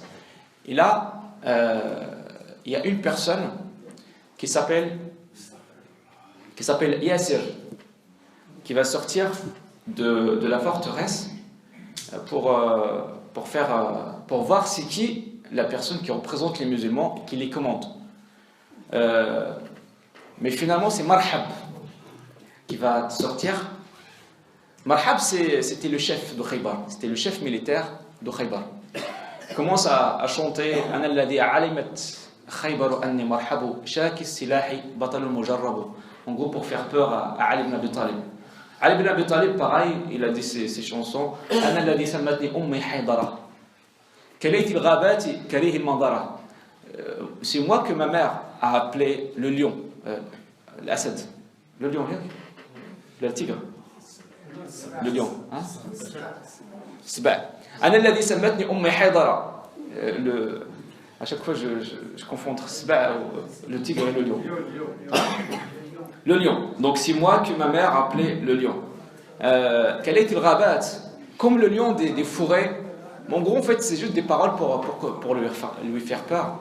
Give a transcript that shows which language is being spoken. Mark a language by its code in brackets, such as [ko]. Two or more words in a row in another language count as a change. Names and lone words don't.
[fr] Et là, il y a une personne qui s'appelle Yasir, qui va sortir de la forteresse pour voir c'est qui la personne qui représente les musulmans, qui les commande. Mais finalement, c'est Marhab qui va sortir. Marhab, c'était le chef de Khaybar, c'était le chef militaire de Khaybar. Il commence à chanter [ar] أنا الذي علمت خيبر أني مرحب شاكي السلاح بطل مجرب. [fr] En gros, pour faire peur à Ali ibn Abi Talib. Ali ibn Abi Talib, pareil, il a dit ces chansons [ar] أنا الذي سمتني أمي حيدرة كليث غابات كريه المنظرة. [fr] C'est moi que ma mère a appelé le lion, l'Asad. Le lion, le tigre. Le lion, hein? Sba. [ar] أنا الذي سمتني أمي حيدرة. [fr] À chaque fois, je confonds entre le tigre et le lion. Le lion. Donc, c'est moi que ma mère appelait le lion. Quel est le rabat? Comme le lion des forêts. En gros, en fait, c'est juste des paroles pour lui faire peur.